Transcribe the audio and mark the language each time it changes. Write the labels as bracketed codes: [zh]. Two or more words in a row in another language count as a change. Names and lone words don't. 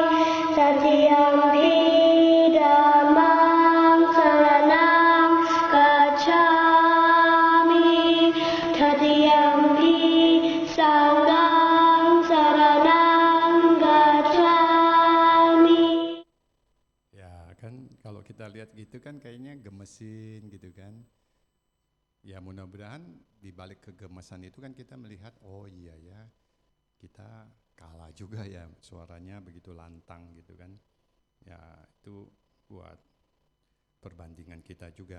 [pi] Tatiyampi dhammam saranam gacchami. Tatiyampi sangham saranam gacchami. [id] Ya kan kalau kita lihat gitu kan kayaknya gemesin gitu kan. Ya mudah-mudahan di balik kegemesan itu kan kita melihat oh iya ya kita kalah juga ya suaranya begitu lantang gitu kan. Ya itu buat perbandingan kita juga.